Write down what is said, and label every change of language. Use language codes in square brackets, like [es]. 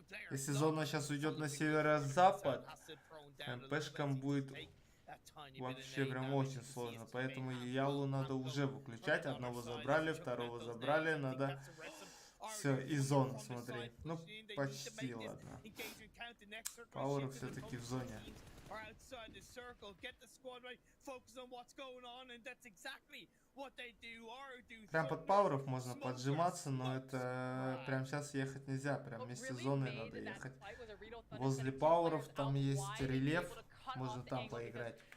[ru] Если зона сейчас уйдет на северо-запад, МПшкам будет вообще прям очень сложно. Поэтому Ялу надо уже выключать. Одного забрали, второго забрали. Надо... Все, и зона, смотри. Ну, почти, ладно. Пауэр все-таки в зоне. [en] are outside the circle. Get the squad right, focus on what's going on, and that's exactly what they do. [ru] Прям под пауэров можно поджиматься, но это прям сейчас ехать нельзя, прям вместе с зоной надо ехать. Возле пауэров там есть рельеф, можно там поиграть.